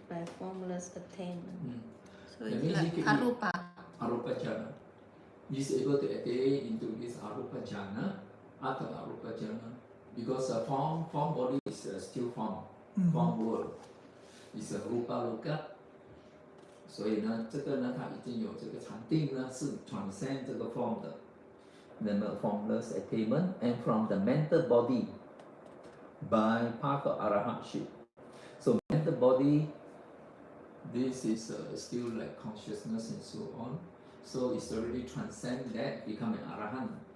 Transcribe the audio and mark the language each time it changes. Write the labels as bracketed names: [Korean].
[English] by formless attainment. So That it's means like he can be arupa. Arupa jhana. He is able to attain into this arupa jhana, Atha arupa jhana, because a form body is still form, form world, is a rupa loka. [Chinese] 所以呢，这个呢，它已经有这个禅定呢，是 transcend 这个 form 的。 [English] The formless attainment, and from the mental body by path of arahantship. So mental body, this is still like consciousness and so on. So it's already transcend that, become an arahant.